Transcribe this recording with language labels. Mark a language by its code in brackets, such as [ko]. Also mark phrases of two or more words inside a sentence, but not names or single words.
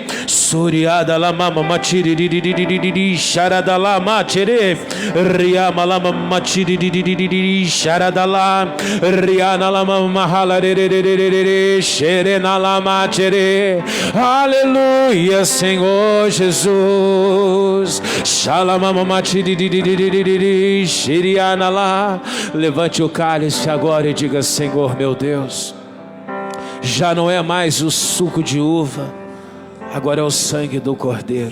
[pt] Suriada la mama machiri charada la machere riama la mama machiri charada la riana la mama halarere xerena la machere. Aleluia, Senhor Jesus. Shalamama machiri xeriana lá. Levante o cálice agora e diga: Senhor meu Deus, já não é mais o suco de uva, agora é o sangue do Cordeiro.